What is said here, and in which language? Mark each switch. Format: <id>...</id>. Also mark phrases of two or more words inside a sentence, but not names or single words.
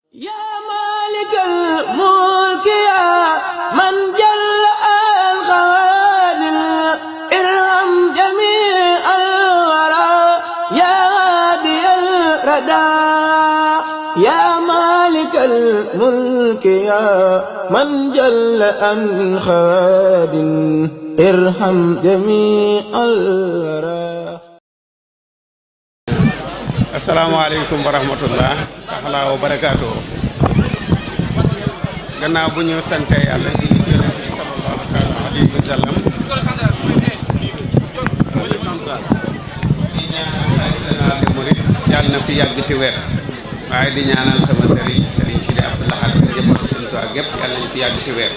<ar>يا مالك الملك يا من جل الخوادم ارحم جميع الورى يا هادي الردى يا مالك الملك يا من جل الخوادم ارحم جميع الورى. السلام عليكم ورحمة الله تعالى وبركاته.</ar> <wo>gannaaw bu ñu sante yàlla di ci yonent bi</wo> <ar>صلى الله تعالى عليه وسلم</ar> <wo>di ñaanal xalifa</wo> <fr>général des mourides</fr> <wo>yàlla na fi yàgg te wér, waaye di ñaanal sama sëriñ Sidi Abdou Lahad ak njabootu Sëriñ Tuubaa gépp yàlla nañu fi yàgg te wér.</wo>